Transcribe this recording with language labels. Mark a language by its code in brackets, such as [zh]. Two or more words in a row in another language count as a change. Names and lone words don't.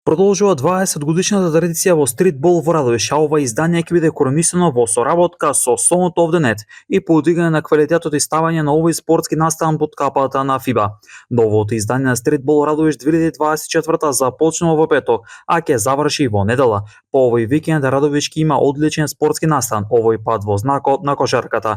[mk] Продолжува 20 годишната традиција во стритбол во Радовиш, а ова издание ќе биде координисано во соработка со Сонот of the Net и подигане на квалитетот и ставање на овој спортски настан под капата на ФИБА. Новото издание на стритбол Радовиш 2024 започнува во петок, а ќе заврши во недела. По овој викенд Радовиш ќе има одличен спортски настан, овој пат во знакот на кошарката.